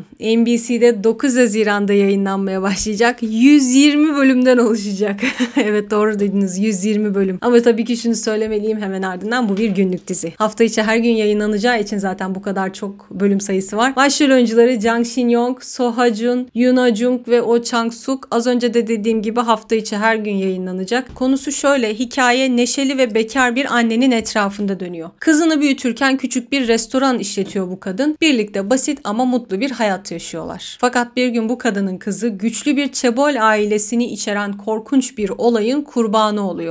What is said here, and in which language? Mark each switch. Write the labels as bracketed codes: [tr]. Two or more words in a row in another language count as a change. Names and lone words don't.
[tr] NBC'de 9 Haziran'da yayınlanmaya başlayacak. 120 bölümden oluşacak. Evet doğru dediniz 120 bölüm. Ama tabii ki şunu söylemeliyim hemen ardından bu bir günlük dizi. Hafta içi her gün yayınlanacağı için zaten bu kadar çok bölüm sayısı var. Başrol oyuncuları Jang Shin-young, So Ha-jun, Yoon Ha-jung ve Oh Chang-suk. Az önce de dediğim gibi hafta içi her gün yayınlanacak. Konusu şöyle, hikaye neşeli ve bekar bir annenin etrafında dönüyor. Kızını büyütürken küçük bir restoran işletiyor bu kadın. Birlikte basit ama mutlu bir hayat yaşıyorlar. Fakat bir gün bu kadının kızı güçlü bir Chaebol ailesini içeren korkunç bir olayın kurbanı oluyor.